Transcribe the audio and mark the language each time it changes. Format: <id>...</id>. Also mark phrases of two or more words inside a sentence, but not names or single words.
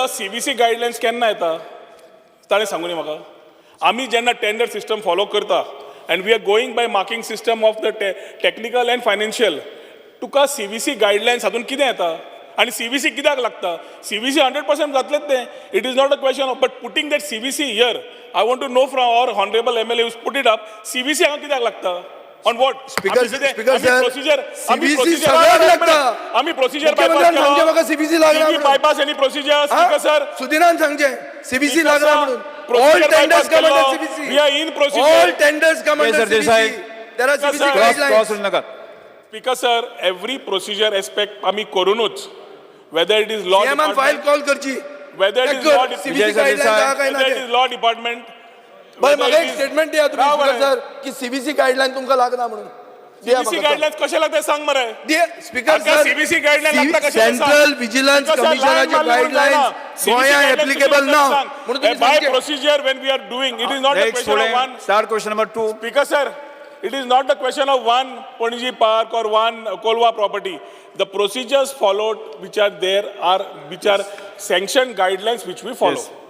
<kok>सीबीसी गायडलायन्स केन्ना येता ताणें सांगूनी म्हाका. आमी जेन्ना</kok> <en>tender system follow</en> <kok>करता</kok> <en>and we are going by marking system of the technical and financial</en> <kok>तुका सीबीसी गायडलायन्स हातून कितें येता आनी सीबीसी कित्याक लागता. सीबीसी 100% जातलेच तें.</kok> <en>It is not a question of but putting that CBC here I want to know from our honourable MLA who's put it up</en> <kok>सीबीसी हांगा कित्याक लागता</kok> <en>on what</en> <kok>स्पीकर आमी प्रोसिजर सीबीसी लागना</kok> <en>bypass any procedure Speaker sir</en> <kok>सुदिनान सांगचे सीबीसी लागना म्हणून</kok> <en>all tenders come under CBC we are in procedure All tenders come under CBC there are CBC guidelines. Speaker sir every procedure aspect</en> <kok>आमी करूनच</kok> <en>whether it is law</en> <kok>सीएमान फाइल कॉल करची</kok> <en>whether it is law department</en> <kok>बरं म्हाका एक स्टेटमेंट दिया तुम्ही सर की सीबीसी गाइडलाइन तुमकां लागना म्हणून सीबीसी गाइडलाइन्स कशे लागता सांग मरे.</kok> <en>Speaker sir</en> <kok>सीबीसी गाइडलाइन लागता कशे सेंट्रल विजिलन्स कमिशनाचे गाइडलाइन्स गोंया एप्लिकेबल ना म्हणून तुम्ही</kok> <en>by procedure when we are doing it is not a question of one. Start question number 2. Speaker sir, it is not the question of one Panaji Park or one Kolwa property. The procedures followed which are there are which are sanctioned guidelines which we follow. Yes.</en>